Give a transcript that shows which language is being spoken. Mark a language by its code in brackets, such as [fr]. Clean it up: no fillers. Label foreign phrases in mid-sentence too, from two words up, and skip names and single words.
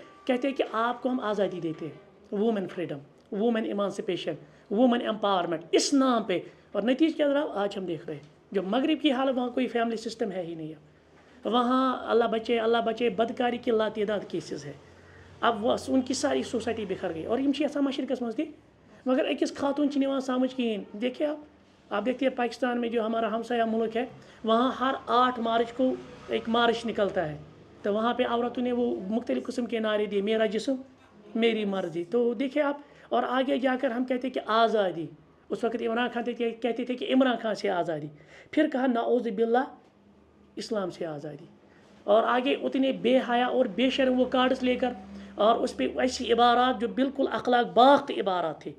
[ur] کہتے ہیں کہ آپ کو ہم آزادی دیتے ہیں, [en] woman freedom, woman emancipation, woman empowerment, [ur] اس نام پہ. اور نتیجہ کیا رہا آج ہم دیکھ رہے ہیں, جو مغرب کی حالت, وہاں کوئی [en] family system [ur] ہے ہی نہیں ہے. وہاں اللہ بچے بدکاری کی لاتعداد کیسز ہے. اب وہ ان کی ساری سوسائٹی بکھر گئی, اور یہ ایسا [ks] مشرقس مز تھی, مگر اکس خاتون نوان سمجھ کہین. [ur] دیکھیے آپ دیکھتے ہیں پاکستان میں جو ہمارا ہمسایہ ملک ہے, وہاں ہر 8 مارچ کو ایک مارچ نکلتا ہے, تو وہاں پہ عورتوں نے وہ مختلف قسم کے نعرے دیے, میرا جسم میری مرضی. تو دیکھیں آپ, اور آگے جا کر ہم کہتے ہیں کہ آزادی. اس وقت عمران خان کہتے تھے کہ عمران خان سے آزادی, پھر کہا [ar] نعوذ باللہ [ur] اسلام سے آزادی, اور آگے اتنے بے حیا اور بے شرم وہ کارڈز لے کر, اور اس پہ ایسی عبارات جو بالکل اخلاق باخت عبارات تھی.